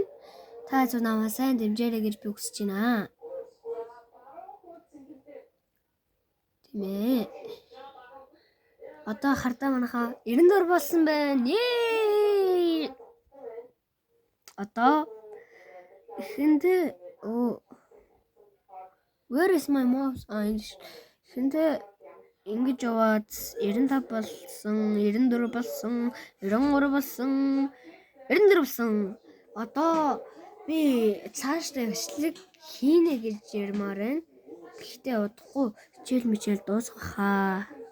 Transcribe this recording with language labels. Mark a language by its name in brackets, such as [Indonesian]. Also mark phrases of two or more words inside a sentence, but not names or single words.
[Mongolian] Та зөв намайг сайн дэмжээрэй гэж би хүсэж байна. Тийм ээ. Одоо хардаа манайха 94 болсон байна. Одоо эхэндээ [English] where is my mouse? [Mongolian] Эхэндээ ингэж яваад 95 болсон, 94 болсон, 93 болсон, 94 болсон. Одоо би цаашдаа бичлэг хийнэ гэж ярмаар байна. Гэхдээ удахгүй хичээл дуусгахаа.